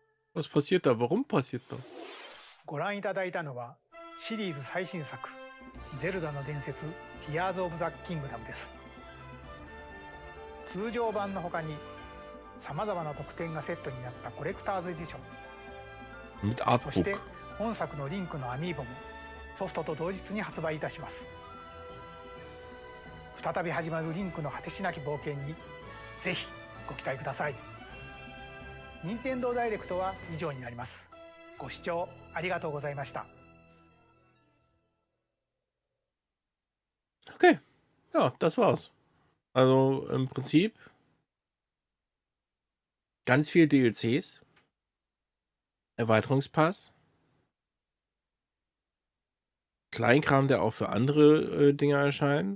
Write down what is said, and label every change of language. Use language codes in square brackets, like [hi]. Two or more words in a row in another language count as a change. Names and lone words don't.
[de] Was passiert da? Warum passiert da? [ja] ご覧いただいたのはシリーズ最新作ゼルダの伝説 Tears of the Kingdom です。通常版の他にさまざまな特典がセットになったコレクターズエディション、 [de] Mit [ja] そして [de] Artbook. [ja] 本作のリンクのアミーボもソフトと同日に発売いたします。再び始まるリンクの果てしなき冒険にぜひご期待ください。任天堂ダイレクトは以上になります。ご視聴ありがとうございました。 [de] Okay, ja, das war's. Also im Prinzip ganz viel DLCs, Erweiterungspass, Kleinkram, der auch für andere Dinge erscheint.